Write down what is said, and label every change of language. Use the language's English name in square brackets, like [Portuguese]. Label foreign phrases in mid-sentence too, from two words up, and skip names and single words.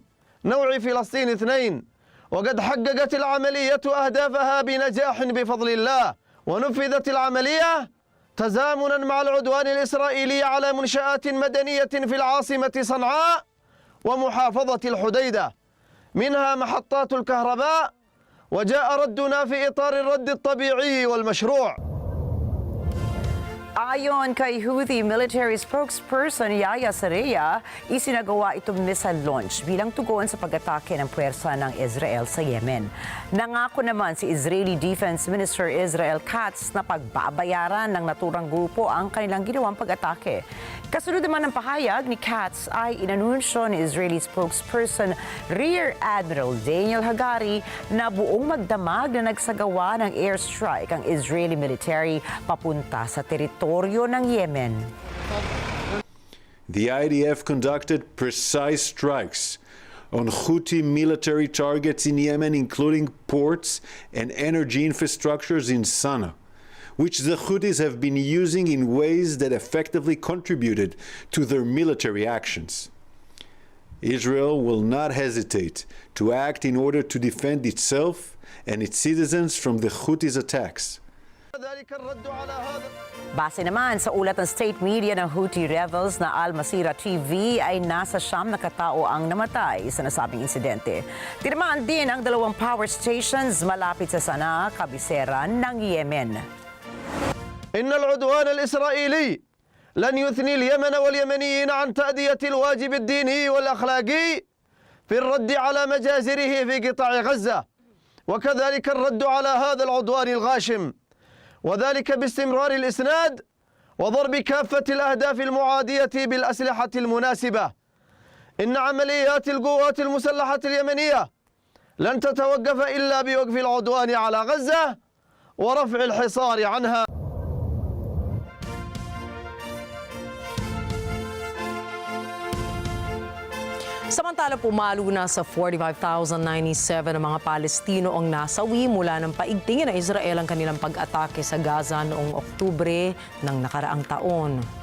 [Arabic] نوع فلسطين 2، وقد حققت العملية أهدافها بنجاح بفضل الله، ونفذت العملية تزامنا مع العدوان الإسرائيلي على منشآت مدنية في العاصمة صنعاء ومحافظة الحديدة، منها محطات الكهرباء، وجاء ردنا في إطار الرد الطبيعي والمشروع. [Filipino] Ayon kay Houthi [English] military spokesperson [Filipino] Yahya Saraya, isinagawa itong [English] missile launch [Filipino] bilang tugon sa pag-atake ng puwersa ng Israel sa Yemen. Nangako naman si [English] Israeli Defense Minister [Filipino] Israel Katz na pagbabayaran ng naturang grupo ang kanilang ginawang pag-atake. Kasunod naman ng pahayag ni Katz ay inanunsyo ni [English] Israeli spokesperson Rear Admiral [Filipino] Daniel Hagari na buong magdamag na nagsagawa ng airstrike ang [English] Israeli military [Filipino] papunta sa teritoryo ng Yemen. [English] The IDF conducted precise strikes on Houthi military targets in Yemen, including ports and energy infrastructures in Sana'a, which the Houthis have been using in ways that effectively contributed to their military actions. Israel will not hesitate to act in order to defend itself and its citizens from the Houthis' attacks. [Filipino] Base naman sa ulat ng [English] state media [Filipino] ng [English] Houthi rebels [Filipino] na Al Masira TV ay nasa 9 na katao ang namatay sa nasabing insidente. Tinamaan din ang 2 [English] power stations [Filipino] malapit sa Sana'a, kabisera ng Yemen. [Arabic] إن العدوان الإسرائيلي لن يثني اليمن واليمنيين عن تأدية الواجب الديني والأخلاقي في الرد على مجازره في قطاع غزة، وكذلك الرد على هذا العدوان الغاشم، وذلك باستمرار الإسناد وضرب كافة الأهداف المعادية بالأسلحة المناسبة. إن عمليات القوات المسلحة اليمنية لن تتوقف إلا بوقف العدوان على غزة ورفع الحصار عنها. [Filipino] Samantala pumalo na sa 45,097 ng mga Palestino ang nasawi mula ng paigtingin ng Israel ang kanilang pag-atake sa Gaza noong Oktubre ng nakaraang taon.